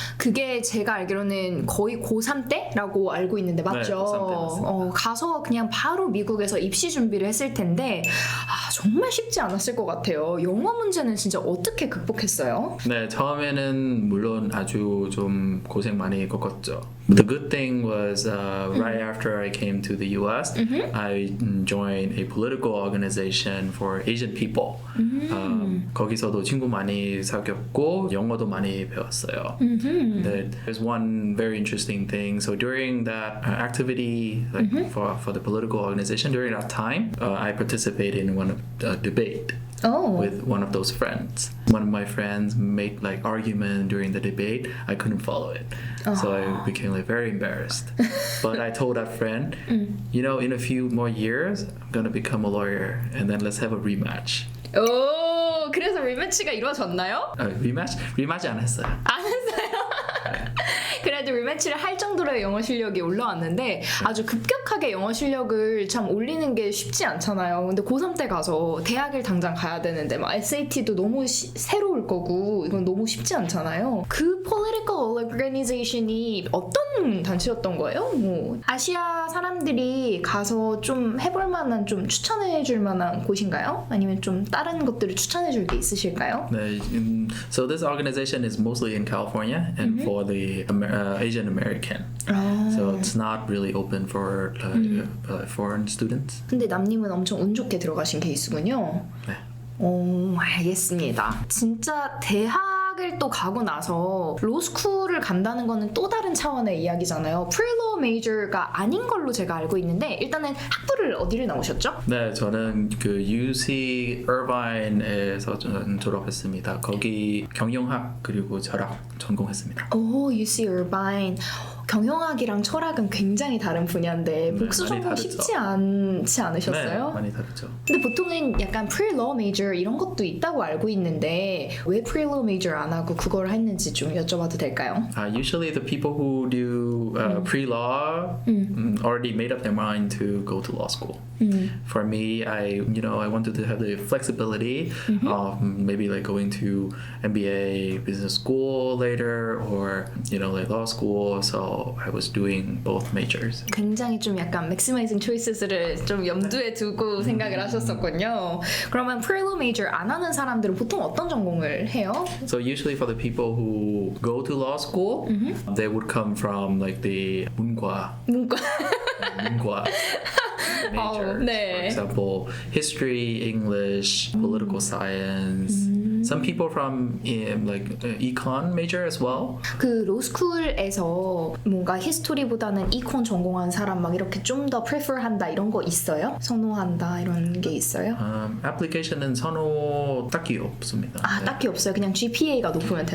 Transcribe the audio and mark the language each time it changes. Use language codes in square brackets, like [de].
[ko] 그게 제가 알기로는 거의 고3 때라고 알고 있는데 맞죠? 네, 고3 때 맞습니다. 가서 그냥 바로 미국에서 입시 준비를 했을 텐데 정말 쉽지 않았을 것 같아요. 영어 문제는 진짜 어떻게 극복했어요? 네, 처음에는 물론 아주 좀 고생 많이 겪었죠. [en] The good thing was right after I came to the US, I joined a political organization for Asian people. [ko] 거기서도 친구 많이 사귀었고 영어도 많이 배웠어요. [en] There's one very interesting thing. So during that activity, like for the political organization, during that time, I participated in one of the debate. With one of those friends. One of my friends made like argument during the debate. I couldn't follow it. So I became like very embarrassed. But I told that friend, you know, in a few more years, I'm gonna become a lawyer and then let's have a rematch. [ko] 오, 그래서 리매치가 이루어졌나요? 리매치 안 했어요. 안 했어요? 그래도 리매치를 할 정도로 영어 실력이 올라왔는데 아주 급격하게 영어 실력을 참 올리는 게 쉽지 않잖아요. 근데 고3 때 가서 대학을 당장 가야 되는데 막 SAT도 너무 새로울 거고 이건 너무 쉽지 않잖아요. 그 [en] political organization [ko] 이 어떤 단체였던 거예요? 뭐 아시아 사람들이 가서 좀 해볼 만한, 좀 추천해 줄 만한 곳인가요? 아니면 좀 다른 것들을 추천해 줄 게 있으실까요? 네, [en] so this organization is mostly in California and for the Asian American. So it's not really open for foreign students. [ko] 근데 남님은 엄청 운 좋게 들어가신 케이스군요. 네. 오, 알겠습니다. 진짜 대학을 또 가고 나서 로스쿨을 간다는 거는 또 다른 차원의 이야기잖아요. Pre-Law major가 아닌 걸로 제가 알고 있는데 일단은 학부를 어디를 나오셨죠? 네, 저는 그 UC Irvine에서 졸업했습니다. 거기 경영학 그리고 철학 전공했습니다. 오, UC Irvine. 경영학이랑 철학은 굉장히 다른 분야인데 복수 전공 쉽지 않지 않으셨어요? 네, 많이 다르죠. 근데 보통은 약간 Pre-Law major 이런 것도 있다고 알고 있는데 왜 Pre-Law major 안 하고 그걸 했는지 좀 여쭤봐도 될까요? [en] Usually the people who do pre-law already made up their mind to go to law school. For me, I wanted to have the flexibility of maybe like going to MBA business school later or like law school. So so I was doing both majors. [ko] 굉장히 좀 약간 [en] maximizing choices [ko] 를 좀 염두에 두고 생각을 하셨었군요. 그러면 Pre-Law major 안 하는 사람들은 보통 어떤 전공을 해요? [en] So usually for the people who go to law school, they would come from like the [ko] 문과 문과. [en] majors. [ko] 네. [en] For example, history, English, political science. Some people from like econ major as well. [ko] 그 로스쿨에서 뭔가 히스토리보다는 이콘 전공한 사람 막 이렇게 좀 더 prefer한다 이런 거 있어요? 선호한다 이런 게 있어요? 애플리케이션은 선호 딱히 없습니다. 아 네. 딱히 없어요. 그냥 GPA가 높으면 된다.